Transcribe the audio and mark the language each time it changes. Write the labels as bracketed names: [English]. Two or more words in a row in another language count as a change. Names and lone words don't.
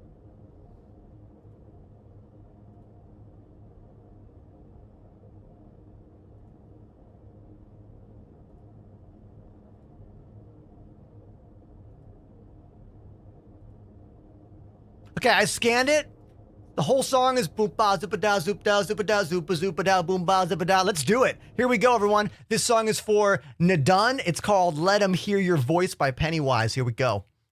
[English] Okay, I scanned it. The whole song is boom ba zoopa da zoop da zoopa da zoopa zoopa da boom ba zoopa da. Let's do it. Here we go, everyone. This song is for Nadun. It's called "Let 'Em Hear Your Voice" by Pennywise. Here we go.